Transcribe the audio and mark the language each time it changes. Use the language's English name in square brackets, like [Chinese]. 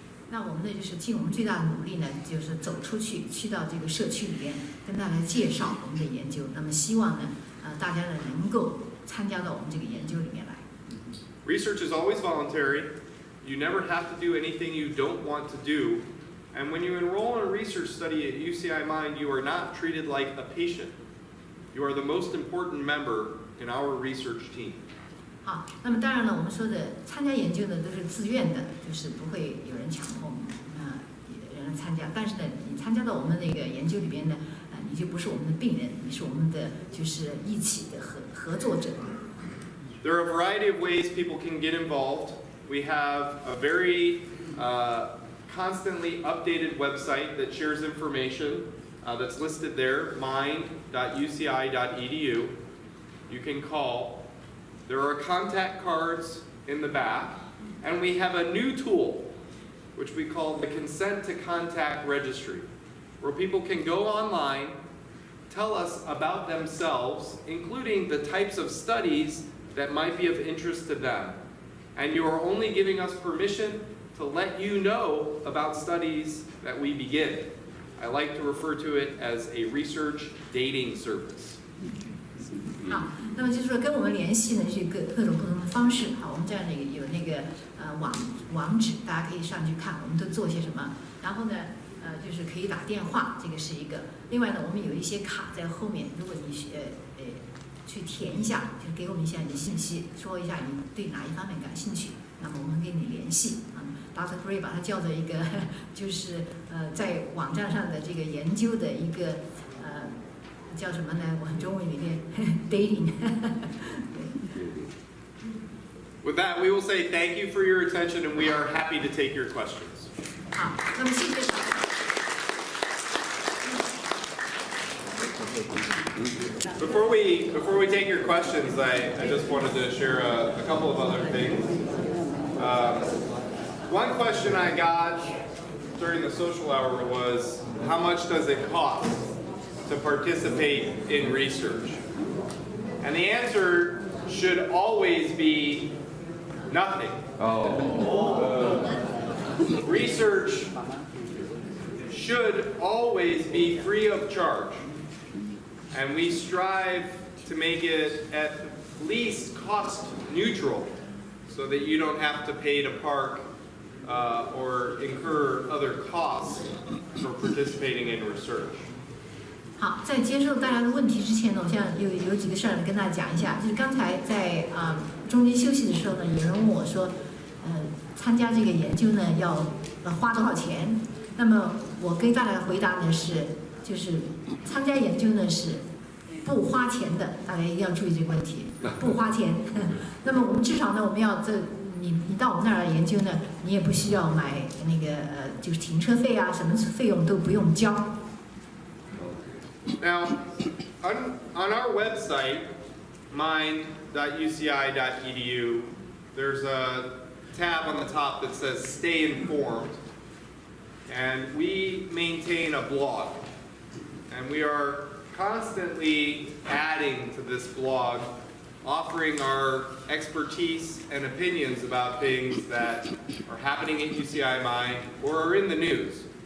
[Chinese] 那我们呢，就是尽我们最大的努力呢，就是走出去，去到这个社区里边，跟大家介绍我们的研究。那么希望呢，大家呢能够参加到我们这个研究里面来。 [English] Research is always voluntary. You never have to do anything you don't want to do. And when you enroll in a research study at UCI Mind, you are not treated like a patient. You are the most important member in our research team. [Chinese] 那么当然了，我们说的参加研究呢都是自愿的，就是不会有人强迫人参加。但是呢，你参加到我们那个研究里边呢，你就不是我们的病人，你是我们的就是一起的合作者。 [English] There are a variety of ways people can get involved. We have a very constantly updated website that shares information that's listed there, mind.uci.edu. You can call. There are contact cards in the back, and we have a new tool, which we call the Consent to Contact Registry, where people can go online, tell us about themselves, including the types of studies that might be of interest to them. And you are only giving us permission to let you know about studies that we begin. I like to refer to it as a research dating service. [Chinese] 好，那么就是说跟我们联系呢是各种不同的方式。好，我们这样的有那个网址，大家可以上去看我们都做些什么。然后呢，就是可以打电话，这个是一个。另外呢，我们有一些卡在后面，如果你去填一下，就给我们一下你的信息，说一下你对哪一方面感兴趣，那么我们跟你联系。 [English] Dr. [Chinese] Gray 把它叫做一个，就是在网站上的这个研究的一个叫什么呢？我中文里面 dating 。 [English] With that, we will say thank you for your attention, and we are happy to take your questions. [Chinese] 好，那么谢谢大家。 [English] Before we take your questions, I just wanted to share a couple of other things. One question I got during the social hour was, how much does it cost to participate in research? And the answer should always be nothing. Research should always be free of charge. And we strive to make it at least cost neutral so that you don't have to pay to park or incur other costs for participating in research. [Chinese] 好，在接受大家的问题之前呢，我想有几个事儿跟大家讲一下。就是刚才在中间休息的时候呢，有人问我说，参加这个研究呢要花多少钱？那么我给大家回答呢是，就是参加研究呢是不花钱的，大家一定要注意这个问题，不花钱。那么我们至少呢，我们要你到我们那儿来研究呢，你也不需要买那个就是停车费啊，什么费用都不用交。 [English] Now, on our website, mind.uci.edu, there's a tab on the top that says Stay Informed. And we maintain a blog. And we are constantly adding to this blog, offering our expertise and opinions about things that are happening at UCI Mind or are in the news.